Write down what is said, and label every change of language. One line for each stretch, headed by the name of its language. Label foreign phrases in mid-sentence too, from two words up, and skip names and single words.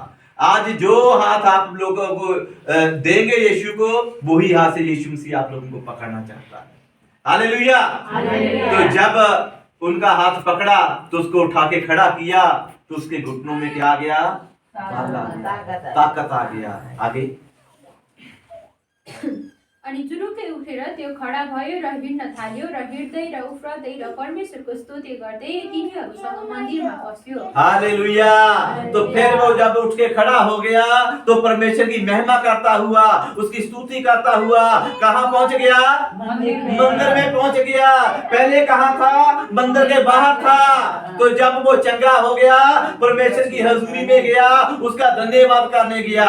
Hindi: आज जो हाथ आप लोगों को देंगे यीशु को, वही हाथ से यीशु मसीह आप लोगों को पकड़ना चाहता है। हालेलुया। तो जब उनका हाथ पकड़ा तो उसको उठा के खड़ा किया तो उसके घुटनों में क्या आ गया? ताकत आ गया। आगे
Nepali: अनि जुरुक्कै उठेर त्यो खडा भयो र हिँड्न थाल्यो र हिँड्दै र उफ्रदै र परमेश्वरको स्तुति गर्दै तिनीहरूसँग मन्दिरमा पस्यो। हालेलुया।
Hindi: तो फिर वो जब उठ के खड़ा हो गया तो परमेश्वर की महिमा करता हुआ, उसकी स्तुति करता हुआ कहाँ पहुंच गया? मंदिर में पहुंच गया। पहले कहाँ था? मंदिर के बाहर था। तो जब वो चंगा हो गया, परमेश्वर की हजूरी में गया, उसका धन्यवाद करने गया।